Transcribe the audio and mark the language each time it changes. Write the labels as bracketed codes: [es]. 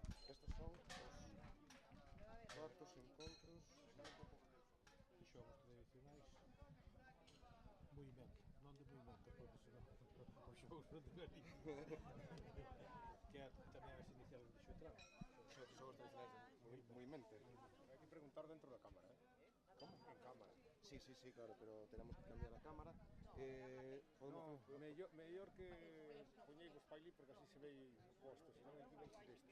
[gl] Estos son os cuartos encontros. Xogos tradicionais. Movimento, non de movimento, porque senón os xogos non deberían. Que é tamén as iniciales de Xotrán. Xogos tradicionais de movimento. Hai que preguntar dentro da cámara, Como? En cámara. [es] Sí, claro, pero tenemos que cambiar a cámara. [gl] No, mellor que poñeivos pa ali porque así se ve o posto, senón aquí vai ser este.